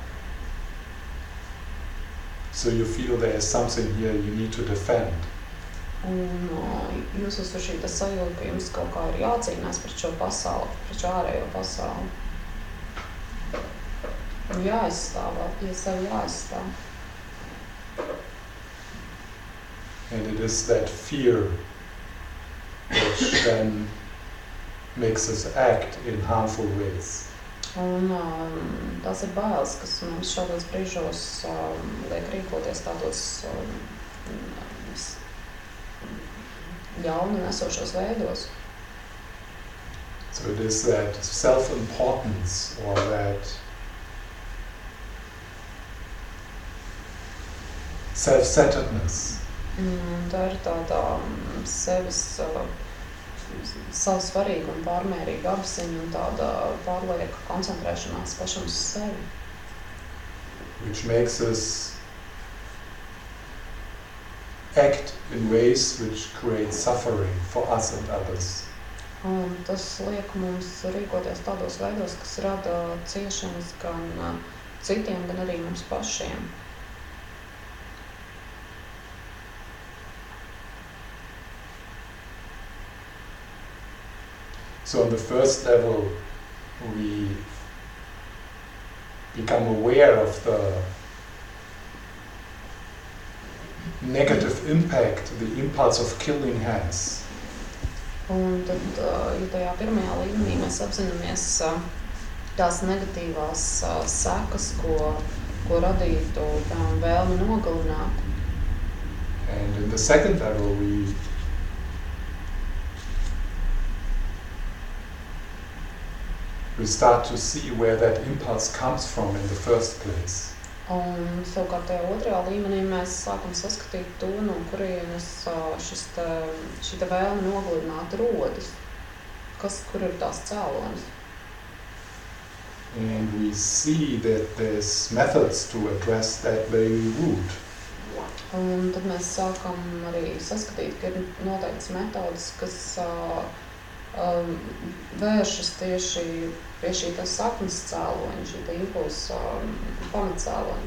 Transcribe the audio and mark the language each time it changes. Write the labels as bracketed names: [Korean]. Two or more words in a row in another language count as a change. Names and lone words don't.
[English] So you feel there is something here you need to defend. [Latvian] Un jūs esat šī sajūta, ka jums kaut kā ir jācīnās pret šo pasauli, pret šo ārējo pasauli. Un jāizstāv, sevi jāizstāv. [English] And it is that fear which then makes us act in harmful ways. [Latvian] Un tas ir bailes, kas mums šādos brīžos liek rīkoties tādos ļaunu nesošos veidos. [English] So it is that self-importance or that self-centeredness. [Latvian] Tā ir tāda savu svarīgu un pārmērīgu apziņu un tāda pārlieka koncentrēšanās pašam uz sevi. [English] Which makes us act in ways which create suffering for us and others. [Latvian] Un tas liek mums rīkoties tādos veidos, kas rada ciešanas gan citiem, gan arī mums pašiem. [English] So on the first level, we become aware of the negative impact the impulse of killing has. [Latvian] Un tad, ja tajā pirmajā līmenī mēs apzināmies tās negatīvās sekas, ko radītu vēlmi nogalināt. [English] And in the second level, we start to see where that impulse comes from in the first place. [Latvian] Un savukārt tajā otrajā līmenī mēs sākam saskatīt to, no kurienes šī vēlme nogalināt rodas, kur ir tās cēlonis. [English] And we see that there's methods to address that very root. [Latvian] Un tad mēs sākam arī saskatīt, ka ir noteikts metodas, kas vēršas tieši pie šī saknes cēloņa, šī impulsa pamatcēloņa.